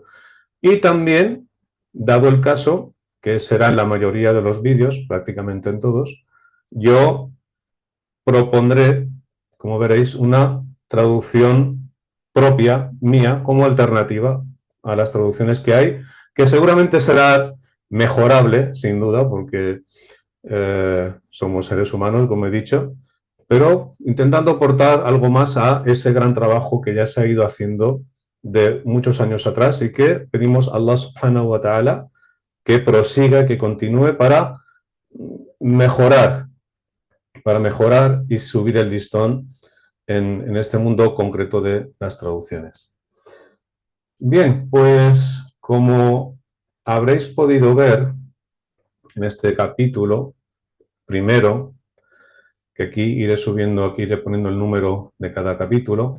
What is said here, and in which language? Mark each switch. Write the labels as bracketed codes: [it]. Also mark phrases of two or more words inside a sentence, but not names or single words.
[es] Y también, dado el caso, que será en la mayoría de los vídeos, prácticamente en todos, yo propondré, como veréis, una traducción propia, mía, como alternativa a las traducciones que hay, que seguramente será mejorable, sin duda, porque somos seres humanos, como he dicho, pero intentando aportar algo más a ese gran trabajo que ya se ha ido haciendo de muchos años atrás y que pedimos a Allah [ar] سبحانه وتعالى [es] que prosiga, que continúe mejorar, para mejorar y subir el listón en este mundo concreto de las traducciones. Bien, pues como habréis podido ver en este capítulo primero, que aquí iré subiendo, aquí iré poniendo el número de cada capítulo.